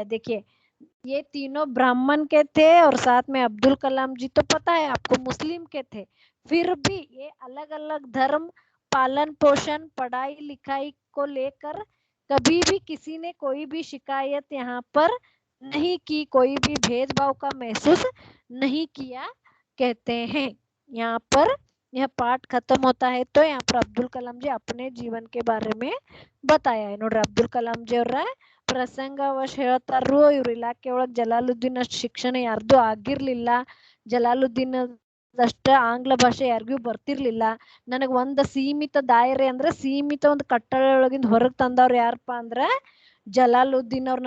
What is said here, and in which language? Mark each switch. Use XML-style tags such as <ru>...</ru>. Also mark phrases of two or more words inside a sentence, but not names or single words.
<hi>देखिए, ये तीनों ब्राह्मण के थे और साथ में अब्दुल कलाम जी तो पता है आपको मुस्लिम के थे, फिर भी ये अलग अलग धर्म, पालन पोषण, पढ़ाई लिखाई को लेकर कभी भी किसी ने कोई भी शिकायत यहाँ पर नहीं की, कोई भी भेदभाव का महसूस नहीं किया कहते हैं। यहाँ पर यह पाठ खत्म होता है। तो यहाँ पर अब्दुल कलाम जी अपने जीवन के बारे में बताया है</hi> <kn>ನೋಡ್ರಿ ಅಬ್ದುಲ್ ಕಲಾಂ ಜಿ ಅವರ ಪ್ರಸಂಗವಶ ಹೇಳ್ತಾರು। ಇವ್ರ ಇಲಾಖೆ ಒಳಗ್ ಜಲಾಲುದ್ದೀನ್ ಅಷ್ಟು ಶಿಕ್ಷಣ ಯಾರ್ದು ಆಗಿರ್ಲಿಲ್ಲ, ಜಲಾಲುದ್ದೀನ್ ಅಷ್ಟ ಆಂಗ್ಲ ಭಾಷೆ ಯಾರಿಗೂ ಬರ್ತಿರ್ಲಿಲ್ಲ. ನನಗ್ ಒಂದ್ ಸೀಮಿತ ದಾಯರೆ ಅಂದ್ರೆ ಸೀಮಿತ ಒಂದು ಕಟ್ಟಳೆ ಒಳಗಿಂದ ಹೊರಗ್ ತಂದವ್ರು ಯಾರಪ್ಪ ಅಂದ್ರ ಜಲಾಲುದ್ದೀನ್ ಅವ್ರು.</kn>